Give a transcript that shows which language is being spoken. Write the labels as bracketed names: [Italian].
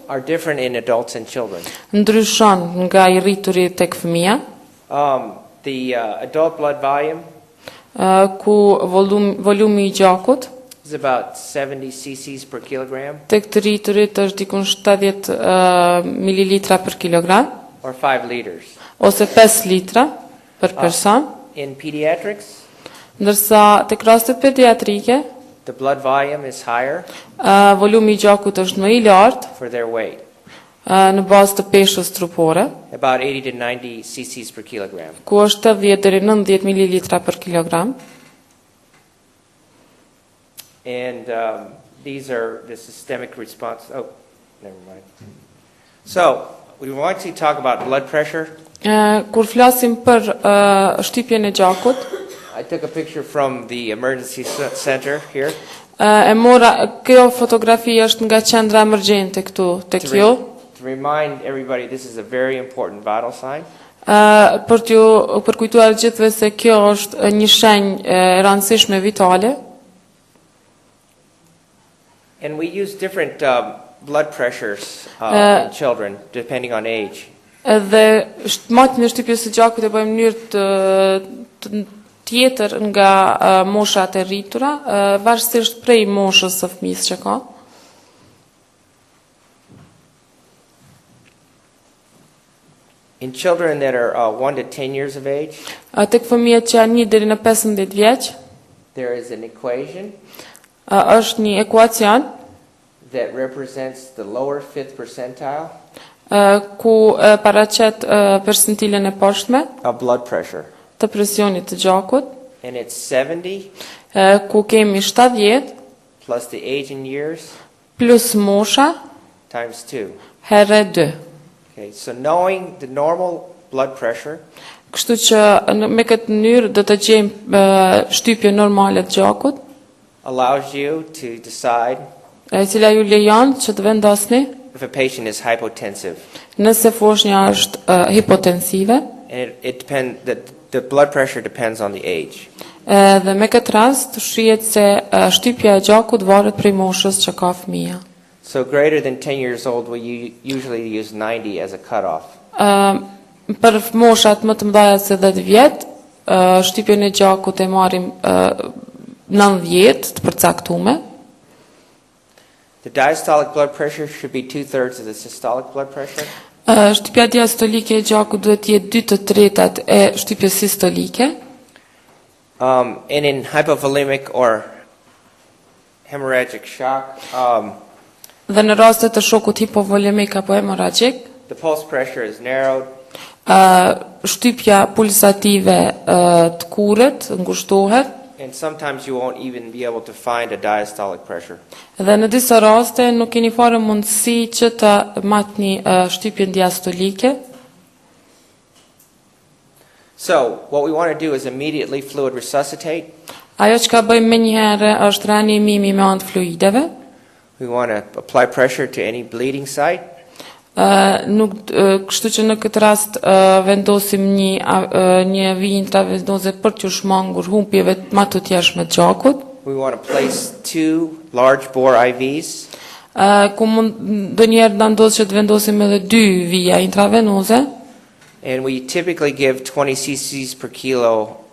[English] are different in adults and children. [Albanian] ndryshon nga i rrituri tek fëmia, [English] The adult blood volume [Albanian] ku volumi i gjakut [English] is about 70 cc's per kilogram [Albanian] tek të rriturit është dikun 70 mililitra për kilogram [English] or 5 liters. [Albanian] ose 5 litra për person, [English] In pediatrics, [Albanian] ndërsa tek rastet pediatrike [English] the blood volume is higher [Albanian] volumi i gjakut është më i lartë [English] for their weight, [Albanian] në bazë të peshës trupore, [English] about 80 to 90 cc's per kilogram. [Albanian] ku është 80 deri 90 mililitra për kilogram. [English] And these are the systemic response. Oh, never mind. So, we want to talk about blood pressure. [Albanian] Kur flasim për shtypjen e gjakut, [English] I took a picture from the emergency center here [Albanian] e mora, kjo fotografi është nga qendra emergjente këtu tek [English] to, [Albanian] ju, [English] to remind everybody this is a very important vital sign. [Albanian] për kujtuar gjithëve se kjo është një shenjë e rëndësishme vitale. [English] And we use different blood pressures in children depending on age. [Albanian] Edhe matën e shtypjes së gjakut e bëjmë në mënyrë tjetër nga moshat e rritura, varësisht prej moshës së fëmijës që ka. [English] In children that are 1 to 10 years of age, [Albanian] Tek fëmijët që janë 1 deri në 15 vjeç, [English] there is an equation [Albanian] është një ekuacion [English] that represents the lower 5th percentile [Albanian] ku paraqet percentilën e poshtme [English] of blood pressure. [Albanian] të presionit të gjakut, [English] And it's 70 [Albanian] ku kemi 70 [English] plus the age in years [Albanian] plus mosha [English] times 2. [Albanian] herë 2. [English] Okay, so knowing the normal blood pressure [Albanian] Kështu që me këtë mënyrë do të gjejmë shtypje normale të gjakut, [English] allows you to decide [Albanian] e cila ju lejon që të vendosni [English] if a patient is hypotensive. [Albanian] nëse foshnja është hipotensive, [English] And it depends, the blood pressure depends on the age. [Albanian] dhe me këtë rast shihet se shtypja e gjakut varet prej moshës që ka fëmia. [English] So greater than 10 years old, we usually use 90 as a cutoff. [Albanian] Për moshat më të mëdha se 10 vjet, shtypjen e gjakut e marrim 90 të përcaktuar. [English] The diastolic blood pressure should be 2/3 of the systolic blood pressure. [Albanian] Shtypja diastolike e gjakut duhet të jetë 2/3 e shtypjes sistolike. [English] And in hypovolemic or hemorrhagic shock, [Albanian] Dhe në rastet të shokut hipovolemik apo hemorragjik, [English] the pulse pressure is narrowed. [Albanian] Shtypja pulsative të kurët, ngushtohet, [English] And sometimes you won't even be able to find a diastolic pressure. [Albanian] dhe në disa raste nuk keni fare mundësi që të matni shtypjen diastolike. [English] So what we want to do is immediately fluid resuscitate. [Albanian] Ajo që ka bëjmë me njëherë është reanimimi me anë të fluideve. [English] We want to apply pressure to any bleeding site. [Albanian] Kështu që në këtë rast vendosim një vijë intravenose për t'u shmangur humbjeve më të jashtme të gjakut. [English] We want to place 2 large bore IVs. [Albanian] Ku ndonjëherë na ndodh që të vendosim edhe 2 vija intravenose. [English] And we typically give 20 cc's per kilo